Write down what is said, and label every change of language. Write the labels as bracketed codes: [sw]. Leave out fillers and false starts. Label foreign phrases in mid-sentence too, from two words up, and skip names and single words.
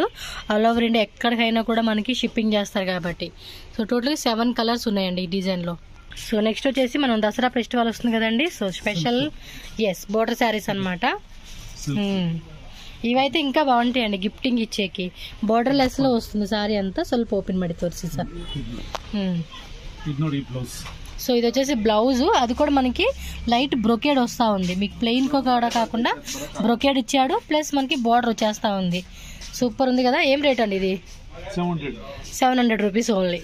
[en] all over India [te] ఎక్కడికైనా కూడా మనకి షిప్పింగ్ చేస్తారు కాబట్టి. సో టోటల్గా 7 కలర్స్ ఉన్నాయండి ఈ డిజైన్లో. సో నెక్స్ట్ వచ్చేసి మనం దసరా ఫెస్టివల్ వస్తుంది కదండి. [en] so special border sarees [te] అనమాట. ఇవైతే ఇంకా బాగుంటాయండి గిఫ్టింగ్ ఇచ్చేకి. బోర్డర్ లెస్లో వస్తుంది సారీ అంతా. [kn] ಸ್ವಲ್ಪ ఓపెన్ ಮಾಡಿ ತೋರಿಸಿ సార్. [te] సో ఇది వచ్చేసి బ్లౌజ్, అది కూడా మనకి [en] light brocade [te] వస్తూ ఉంది. మీకు ప్లెయిన్ కూడా కాకుండా బ్రొకేడ్ ఇచ్చాడు, ప్లస్ మనకి బోర్డర్ వచ్చేస్తూ ఉంది. సూపర్ ఉంది కదా. ఏం రేట్ అండి ఇది? [en] 700 rupees only.